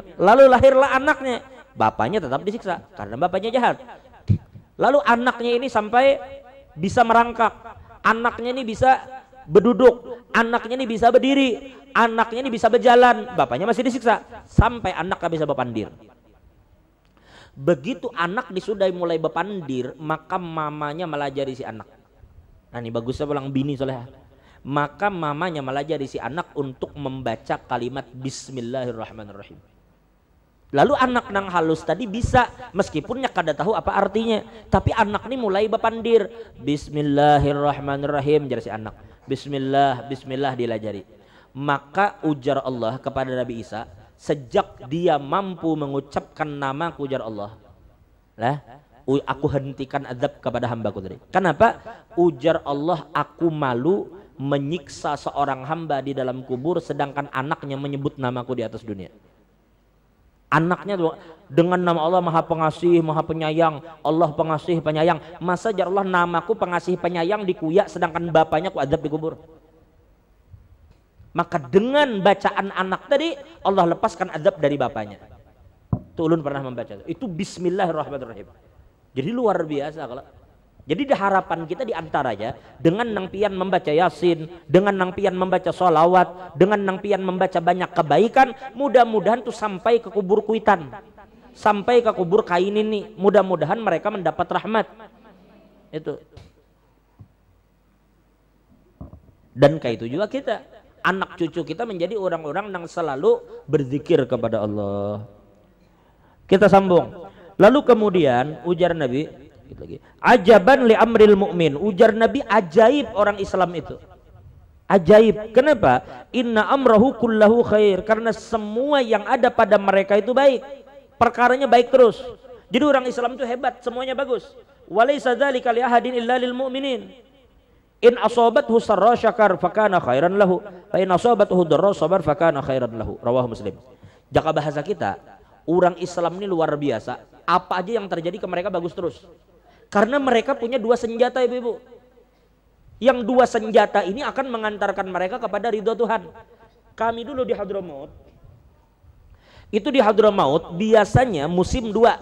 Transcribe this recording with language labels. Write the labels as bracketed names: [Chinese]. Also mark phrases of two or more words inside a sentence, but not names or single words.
[Banjar] Lalu lahirlah anaknya. Bapaknya tetap disiksa karena bapaknya jahat. Lalu anaknya ini sampai bisa merangkak. Anaknya ini bisa berduduk. Anaknya ini bisa berdiri. Anaknya ini bisa berjalan. Bapaknya masih disiksa sampai anaknya bisa berpandir. Begitu anak disudah mulai berpandir, maka mamanya melajari si anak. Nah ini bagusnya pulang bini soalnya. Maka mamanya melajari si anak untuk membaca kalimat Bismillahirrahmanirrahim. Lalu anak nang halus tadi bisa, meskipun kada tahu apa artinya, tapi anak ini mulai berpandir. Bismillahirrahmanirrahim, jadi si anak. Bismillah, Bismillah dilajari. Maka ujar Allah kepada Nabi Isa, sejak dia mampu mengucapkan namaku, ujar Allah, lah, aku hentikan azab kepada hambaku tadi. Kenapa? Ujar Allah, aku malu menyiksa seorang hamba di dalam kubur sedangkan anaknya menyebut namaku di atas dunia. Anaknya dengan nama Allah Maha Pengasih, Maha Penyayang, Allah Pengasih Penyayang. Masa jar Allah namaku Pengasih Penyayang dikuyak sedangkan bapaknya ku azab di kubur. Maka dengan bacaan anak tadi Allah lepaskan azab dari bapaknya. Itu ulun pernah membaca. Itu Bismillahirrahmanirrahim. Jadi luar biasa kalau. Jadi harapan kita diantaranya dengan nang pian membaca Yasin, dengan nang pian membaca sholawat, dengan nang pian membaca banyak kebaikan, mudah-mudahan tuh sampai ke kubur kuitan, sampai ke kubur kain ini, mudah-mudahan mereka mendapat rahmat. Itu. Dan kayak itu juga kita, anak cucu kita menjadi orang-orang yang selalu berzikir kepada Allah. Kita sambung. Lalu kemudian ujar Nabi, lagi. [Arabic] عجبا لأمر المؤمن, [Banjar] ujar Nabi, ajaib orang Islam itu. Ajaib. Kenapa? [Arabic] إن أمره كله خير, [Banjar] karena semua yang ada pada mereka itu baik. Perkaranya baik terus. Jadi orang Islam itu hebat, semuanya bagus. [Arabic] وليس ذلك لأحد إلا للمؤمن إن أصابته سراء شكر فكان خيرا له فإن أصابته ضراء صبر فكان خيرا له, fa in asabathu dharra sabar fakana khairan lahu. رواه مسلم. [Banjar] Jaka bahasa kita, orang Islam ini luar biasa. Apa aja yang terjadi ke mereka bagus terus. Karena mereka punya dua senjata, ibu-ibu. Yang dua senjata ini akan mengantarkan mereka kepada ridho Tuhan. Kami dulu di Hadramaut, itu di Hadramaut biasanya musim dua.